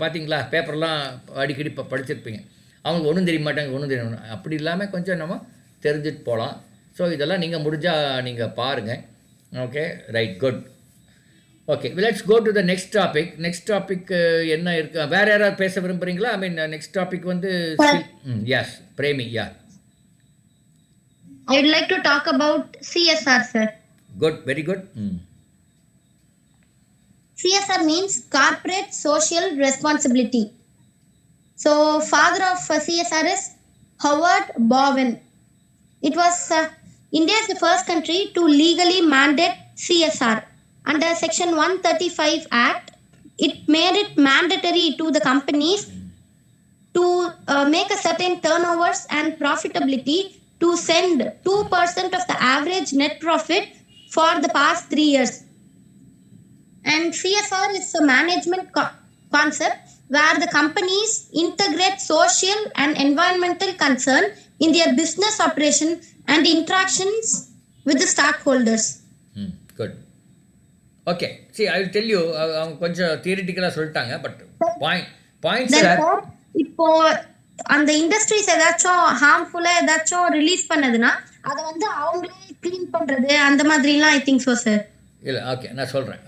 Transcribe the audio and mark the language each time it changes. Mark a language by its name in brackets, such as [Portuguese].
[Tamil] பார்த்தீங்களா, பேப்பர்லாம் அடிக்கடி படிச்சிருப்பீங்க. அவங்களுக்கு ஒன்றும் தெரிய மாட்டாங்க. அப்படி இல்லாமல் கொஞ்சம் நம்ம தெரிஞ்சுட்டு போகலாம். ஸோ இதெல்லாம் நீங்கள் முடிஞ்சால் நீங்கள் பாருங்கள். Okay, right, good. [English] Okay, let's go to the next topic. [Tamil] என்ன இருக்கு, வேறு யாராவது பேச விரும்புகிறீங்களா? [English] I mean next topic வந்து S Premi. I would like to talk about CSR, sir. Good, very good. CSR means corporate social responsibility. So, father of CSR is Howard Bowen. It was India is the first country to legally mandate CSR. Under Section 135 Act, it made it mandatory to the companies to make a certain turnovers and profitability to send 2% of the average net profit for the past 3 years. And CSR is a concept where the companies integrate social and environmental concern in their business operation and interactions with the stakeholders. Good. Okay. See, I will tell you, [Tamil] அவங்க கொஞ்சம் தியரிட்டிக்கலாக சொல்லிட்டாங்க, [English] but point [Tamil] Then sir, இப்போ அந்த industries ஏதாச்சும் ஹார்ம்ஃபுல்லா ஏதாச்சும் release பண்ணதுன்னா அதை வந்து அவங்களே க்ளீன் பண்றது அந்த மாதிரிலாம் [English] I think so sir. [Tamil] இல்லை, ஓகே, நான் சொல்கிறேன்.